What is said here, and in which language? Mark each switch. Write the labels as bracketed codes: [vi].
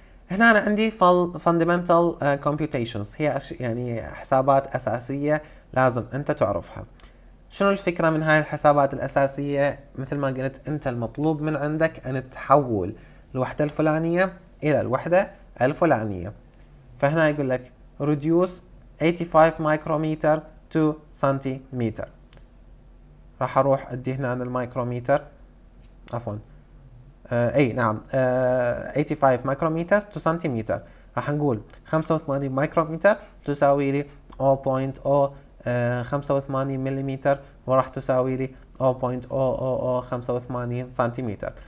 [ar] هنا أنا عندي fundamental computations، هي يعني حسابات أساسية لازم أنت تعرفها. شنو الفكرة من هاي الحسابات الأساسية؟ مثل ما قلت أنت المطلوب من عندك أن تحول الوحدة الفلانية إلى الوحدة الفلانية. فهنا يقول لك [en] reduce 85 micrometer to centimeter. [ar] راح أروح أدي هنا عن المايكروميتر، عفوا اي نعم 85 مايكرومتر تو سنتيمتر. راح نقول 85 مايكرومتر تساوي لي 0.085 مليمتر، وراح تساوي لي 0.0085 سنتيمتر.